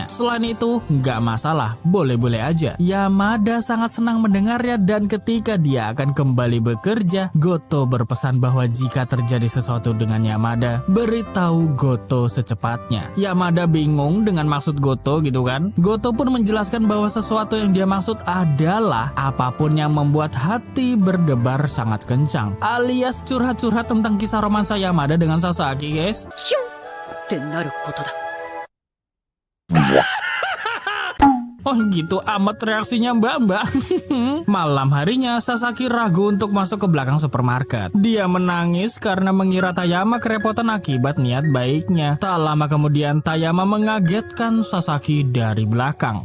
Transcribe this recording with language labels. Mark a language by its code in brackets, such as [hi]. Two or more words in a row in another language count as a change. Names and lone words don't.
[id] Selain itu, nggak masalah, boleh-boleh aja. Yamada sangat senang mendengarnya dan ketika dia akan kembali bekerja, Goto berpesan bahwa jika terjadi sesuatu dengan Yamada, beritahu Goto secepatnya. Yamada bingung dengan maksud Goto gitu kan. Goto pun menjelaskan bahwa sesuatu yang dia maksud adalah apapun yang membuat hati berdebar sangat kencang. Alias curhat-curhat tentang kisah romansa Yamada dengan Sasaki guys. [ja] ってなることだ。 [id] Oh gitu amat reaksinya mbak. Malam harinya Sasaki ragu untuk masuk ke belakang supermarket. Dia menangis karena mengira Tayama kerepotan akibat niat baiknya. Tak lama kemudian Tayama mengagetkan Sasaki dari belakang.